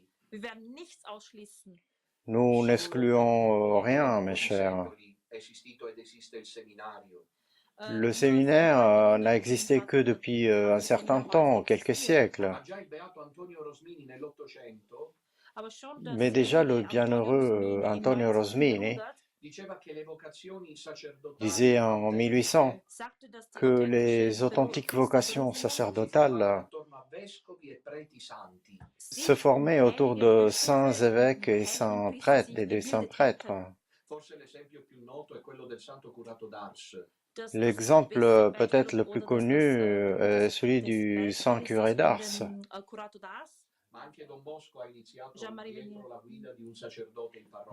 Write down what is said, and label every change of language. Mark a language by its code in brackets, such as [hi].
[de] Wir werden nichts ausschließen. [fr] Nous n'excluons rien, mes chers. [it] È esistito ed esiste il seminario. [fr] Le séminaire n'a existé que depuis un certain temps, quelques siècles. [it] Ma già il beato Antonio Rosmini nell'Ottocento [fr] Mais déjà le bienheureux Antonio Rosmini [it] diceva che le vocazioni sacerdotali [fr] disait en 1800 que les authentiques vocations sacerdotales [it] attorno a vescovi e preti santi. [fr] se formaient autour de saints évêques et saints prêtres et de saints prêtres. [it] Forse l'esempio più noto è quello del santo curato d'Ars. [fr] L'exemple peut-être le plus connu est celui du saint curé d'Ars. [it] Ma anche Don Bosco ha iniziato dietro la guida di un sacerdote in parrocchia.